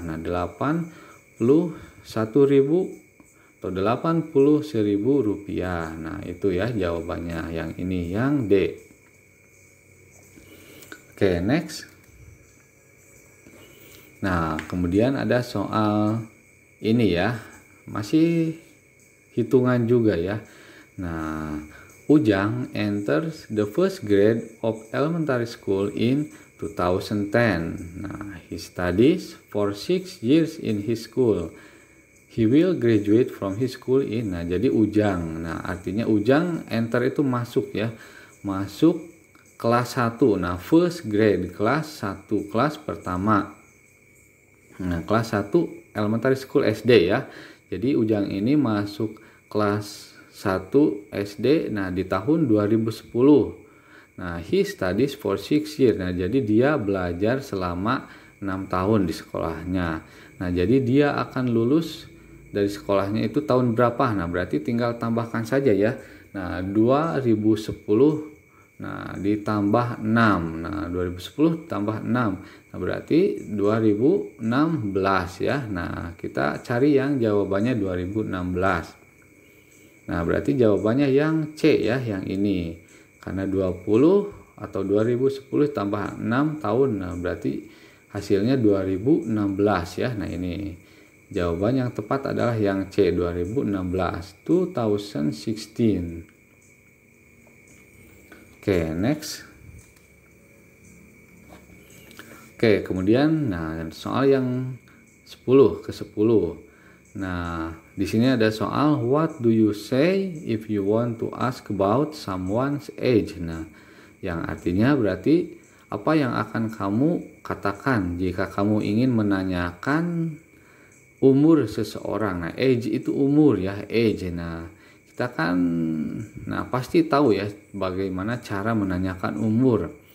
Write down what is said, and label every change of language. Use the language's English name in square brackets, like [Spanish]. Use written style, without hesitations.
[Indonesian] Nah 81.000 atau 81.000 rupiah. Nah itu ya jawabannya, yang ini yang D. [English] Oke, next. [Indonesian] Nah kemudian ada soal ini ya, masih hitungan juga ya. [English] Nah Ujang enters the first grade of elementary school in 2010. Nah he studies for 6 years in his school. He will graduate from his school in. [Indonesian] Nah jadi Ujang, nah artinya Ujang enter itu masuk ya, masuk kelas 1. Nah first grade, kelas 1, kelas pertama. Nah kelas 1 elementary school SD ya. Jadi Ujang ini masuk kelas 1 SD nah di tahun 2010. [English] Nah he studies for 6 years. [Indonesian] Nah jadi dia belajar selama 6 tahun di sekolahnya. Nah jadi dia akan lulus dari sekolahnya itu tahun berapa? Nah berarti tinggal tambahkan saja ya. Nah 2010 nah ditambah 6. Nah 2010 tambah 6. Nah berarti 2016 ya. Nah kita cari yang jawabannya 2016. Nah berarti jawabannya yang C ya, yang ini. Karena 20 atau 2010 tambah 6 tahun. Nah berarti hasilnya 2016 ya. Nah ini jawaban yang tepat adalah yang C, 2016, 2016. [English] Oke, next. [Indonesian] Oke, kemudian nah soal yang 10 ke 10. Nah, di sini ada soal [English] what do you say if you want to ask about someone's age. [Indonesian] Nah, yang artinya berarti apa yang akan kamu katakan jika kamu ingin menanyakan umur seseorang. Nah age itu umur ya, age. Nah kita kan pasti tahu ya bagaimana cara menanyakan umur.